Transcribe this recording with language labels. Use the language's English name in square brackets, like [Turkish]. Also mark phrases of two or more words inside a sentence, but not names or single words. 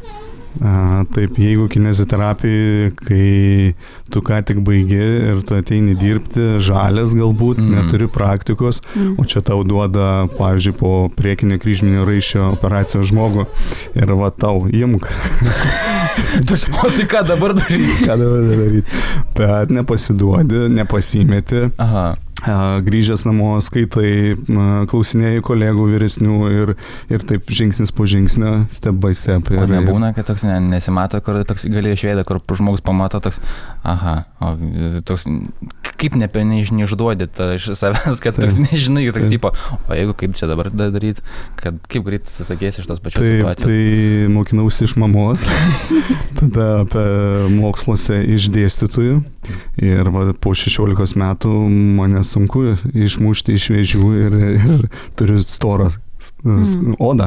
[Lithuanian] Taip, jeigu kineziterapija, kai tu ką tik baigi ir tu ateini dirbti, žalias galbūt, neturi praktikos, o čia tau duoda, pavyzdžiui, po priekinio kryžminio raiščio operacijos žmogų ir va tau, imk. O tai ką dabar daryti? Bet nepasiduodi, nepasimeti. Aha. Grįžęs namo skaitai, klausinėjai kolegų vyresnių ir taip žingsnis po žingsnio, [English] step by step. [Lithuanian] O nebūna, kad toks nesimato, kur toks gali išveidą, kur žmogus pamato toks, o toks, kaip neišduodi iš savęs, kad toks nežinai, toks tipo, o jeigu kaip čia dabar daryti, kad kaip greit susakėsi iš tos pačios situacijos. Tai mokinausi iš mamos, tada apie moksluose iš dėstytojų ir po 16 metų mane sunku išmušti iš vėžių ir turiu storą odą.